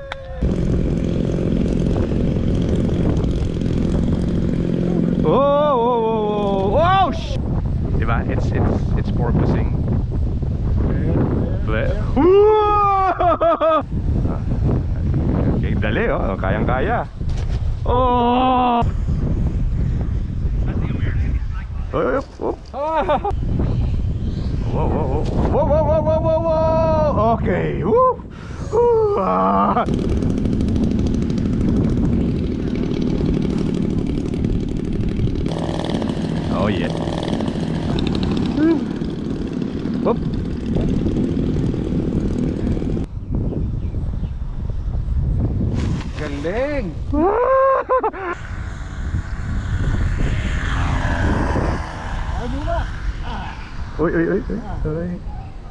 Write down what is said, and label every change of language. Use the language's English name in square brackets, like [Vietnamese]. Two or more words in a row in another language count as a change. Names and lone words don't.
[Filipino] Oh, oh, oh, oh, oh, diba? [English] It's porpoising. [Filipino] Okay, dali oh, kayang-kaya. Oh! Oh, oh, oh. Whoa, whoa, whoa, whoa, whoa, whoa, whoa, whoa, whoa. [English] Okay, woo. Ah. Oh yeah. Whoop. [Filipino] Galing. Uy, uy, uy, uy.